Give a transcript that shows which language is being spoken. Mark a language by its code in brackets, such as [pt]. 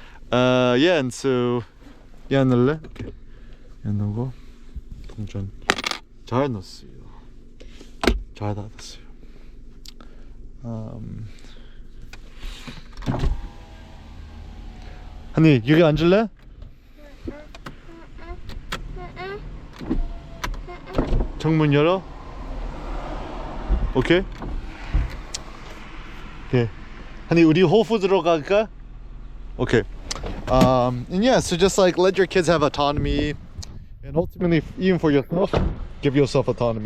[en] Yeah, and so [ko] 얘 넣을래? 오케이. 얘 넣고 동전 잘 넣었어요. 잘 닫았어요. 한이 여기 앉을래? 창문 열어. 오케이. 오케이. 한이 우리 홀푸드로 갈까? Okay. [en] And yeah, so just like let your kids have autonomy, and ultimately, even for yourself, give yourself autonomy.